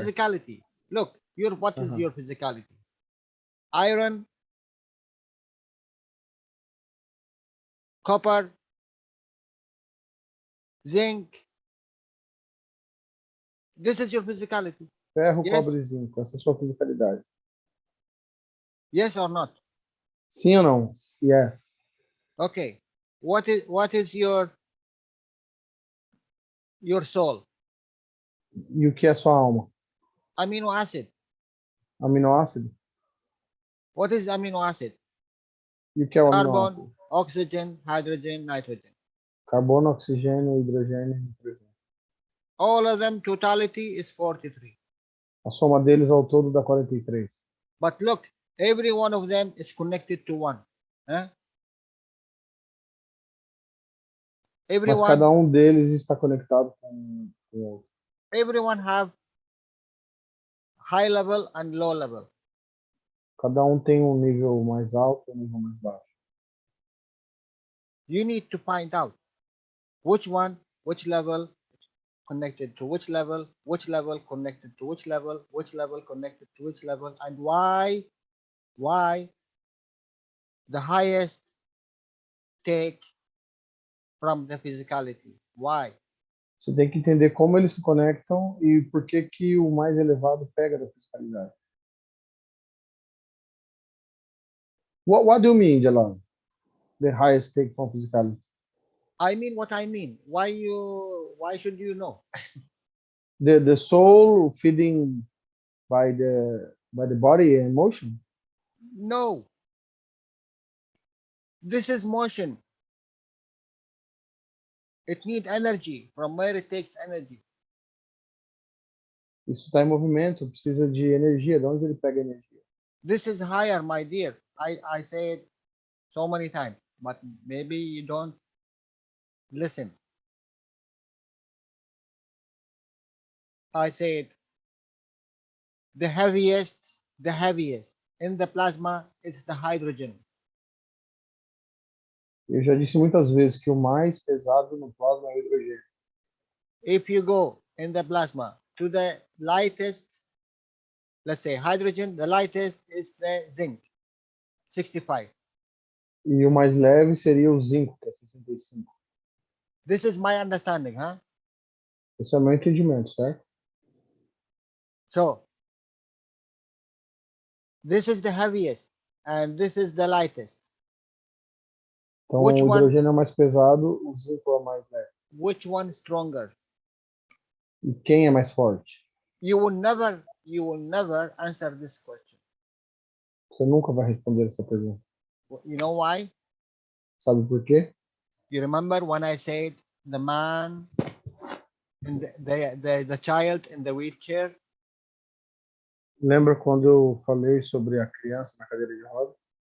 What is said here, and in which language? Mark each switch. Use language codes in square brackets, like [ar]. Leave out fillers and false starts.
[en] physicality. Look, what is your physicality? Iron, copper, zinc. This is your physicality. [pt] Ferro, [en] Yes. [pt] cobre e zinco. Essa é a sua fisicalidade. [en] Yes or not? [pt] Sim ou não? Yes. [en] Okay. What is your soul? [pt] E o que é sua alma? [en] Amino acid. [pt] Aminoácido? [en] What is amino acid? [pt] E o que é o [en] Carbon, [pt] aminoácido? [en] oxygen, hydrogen, nitrogen. [pt] Carbono, oxigênio, hidrogênio e nitrogênio. [en] All of them totality is 43. [pt] A soma deles ao todo dá 43. [en] But look, every one of them is connected to one. Huh? [pt] Mas [en] Everyone, [pt] cada um deles está conectado com o outro. [en] everyone have high level and low level. [pt] Cada um tem um nível mais alto e um nível mais baixo. [en] You need to find out which one, which level connected to which level connected to which level connected to which level, and why the highest take from the physicality. Why? [pt] Você tem que entender como eles se conectam e por que que o mais elevado pega da fiscalidade. [en] What do you mean, Jalal? The highest take from physicality. I mean what I mean. Why should you know? The soul feeding by the body and emotion. No. This is motion. It needs energy. From where it takes energy? [pt] Isso está em movimento, precisa de energia. De onde ele pega energia? [en] This is higher, my dear. I say it so many times, but maybe you don't listen. I say it. The heaviest in the plasma is the hydrogen. [pt] Eu já disse muitas vezes que o mais pesado no plasma é o hidrogênio. [en] If you go in the plasma to the lightest, let's say hydrogen, the lightest is the zinc, 65. [pt] E o mais leve seria o zinco, que é 65. [en] This is my understanding, huh? [pt] Esse é o meu entendimento, certo? [en] So, this is the heaviest and this is the lightest. [pt] Então, [en] Which [pt] o [en] one? [pt] hidrogênio é o mais pesado, o zinco é o mais leve. [en] Which one is stronger? [pt] E quem é mais forte? [en] You will never answer this question. [pt] Você nunca vai responder essa pergunta. [en] You know why? [pt] Sabe por quê? [en] You remember when I said the man and the child in the wheelchair? [pt] Lembra quando eu falei sobre a criança na cadeira de roda?